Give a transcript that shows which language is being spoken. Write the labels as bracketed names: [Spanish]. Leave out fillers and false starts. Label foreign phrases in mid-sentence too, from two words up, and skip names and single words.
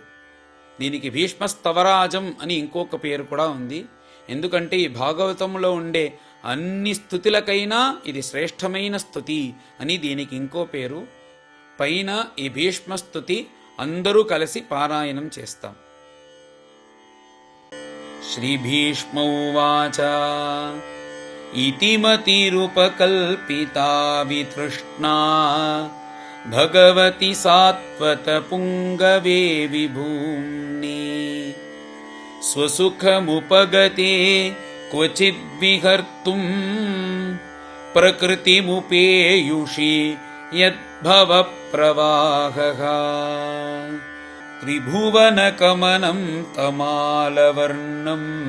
[Telugu] దీనికి భీష్మస్తవరాజం అని ఇంకొక పేరు కూడా ఉంది. ఎందుకంటే ఈ భాగవతంలో ఉండే అన్ని స్తుతులకైనా ఇది శ్రేష్టమైన స్తుతి అని దీనికి ఇంకో పేరు. పైన ఈ భీష్మస్తుతి అందరూ కలిసి పారాయణం చేస్తాం. [Sanskrit] श्रीभीष्मोवाच इति मतिरुपकल्पिता वितृष्णा भगवति सात्वतपुङ्गवे विभूम्नि स्वसुखमुपगते क्वचिद्विहर्तुं प्रकृतिमुपेयुषि यद्भवप्रवाहः त्रिभुवनकमनं तमालवर्णं